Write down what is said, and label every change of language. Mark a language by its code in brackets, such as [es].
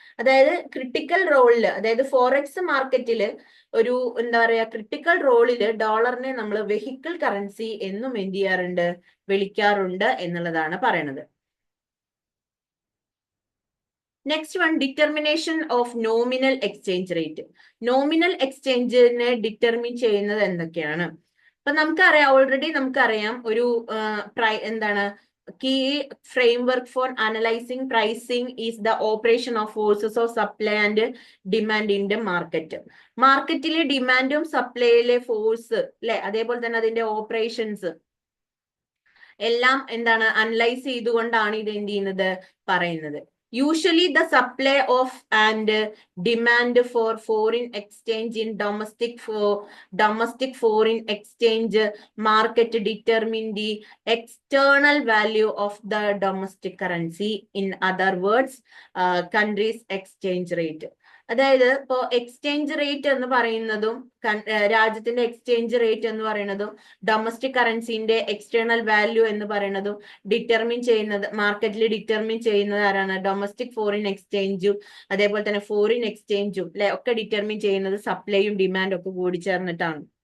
[ml] അതായത് ക്രിട്ടിക്കൽ റോളില്, അതായത് ഫോറക്സ് മാർക്കറ്റില് ഒരു എന്താ പറയാ ക്രിട്ടിക്കൽ റോളില് ഡോളറിനെ നമ്മൾ വെഹിക്കിൾ കറൻസി എന്നും എന്ത് ചെയ്യാറുണ്ട്, വിളിക്കാറുണ്ട് എന്നുള്ളതാണ് പറയണത്. [en] Next one, determination of nominal exchange rate. [ml] Nominal എക്സ്ചേഞ്ചിനെ determine ചെയ്യുന്നത് എന്തൊക്കെയാണ്? അപ്പൊ നമുക്കറിയാം, ഓൾറെഡി നമുക്കറിയാം ഒരു എന്താണ് [en] key framework for analyzing pricing is the operation of forces of supply and demand in the market. [ml] മാർക്കറ്റിലെ ഡിമാൻഡും സപ്ലൈയിലെ ഫോഴ്സ് അല്ലെ, അതേപോലെ തന്നെ അതിന്റെ ഓപ്പറേഷൻസ് എല്ലാം എന്താണ് അനലൈസ് ചെയ്തുകൊണ്ടാണ് ഇത് എന്ത് ചെയ്യുന്നത് പറയുന്നത്. [en] Usually the supply of and demand for foreign exchange in domestic foreign exchange market determine the external value of the domestic currency. In other words, country's exchange rate. [ml] അതായത് ഇപ്പോ എക്സ്ചേഞ്ച് റേറ്റ് എന്ന് പറയുന്നതും രാജ്യത്തിന്റെ എക്സ്ചേഞ്ച് റേറ്റ് എന്ന് പറയുന്നതും domestic കറൻസിന്റെ external value എന്ന് പറയുന്നതും determine ചെയ്യുന്നത്, മാർക്കറ്റിൽ ഡിറ്റർമിൻ ചെയ്യുന്നത് ആരാണ്? ഡൊമസ്റ്റിക് ഫോറിൻ എക്സ്ചേഞ്ചും അതേപോലെ തന്നെ ഫോറിൻ എക്സ്ചേഞ്ചും അല്ലെ ഒക്കെ ഡിറ്റർമിൻ ചെയ്യുന്നത് സപ്ലൈയും ഡിമാൻഡും ഒക്കെ കൂടി ചേർന്നിട്ടാണ്.